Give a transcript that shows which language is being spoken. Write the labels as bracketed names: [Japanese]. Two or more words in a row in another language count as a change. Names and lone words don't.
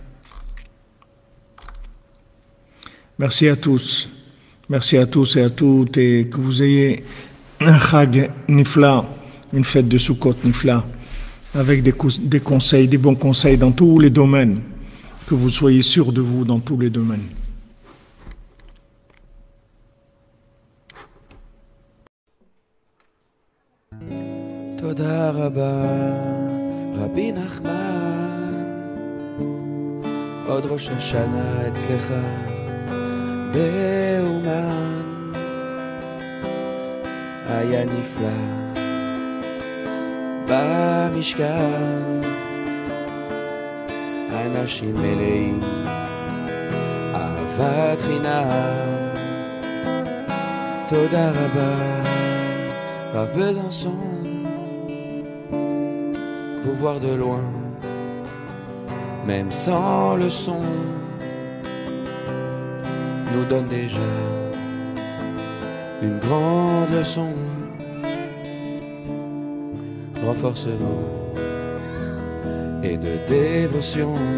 [French] Merci à tous et à toutes, et que vous ayez un [Hebrew] Chag Nifla, [French] une fête de Sukkot Nifla, avec des conseils, des bons conseils dans tous les domaines, que vous soyez sûrs de vous dans tous les domaines. [Hebrew] תודה רבה, רבי נחמן, עוד ראש השנה אצלך, באומן היה נפלא במשכן אנשים מלאים אהבת חינם תודה רבה רב [French] Besançon vous voir de loin même sans le son nous donne déjà une grande leçon. Renforcement et de dévotion.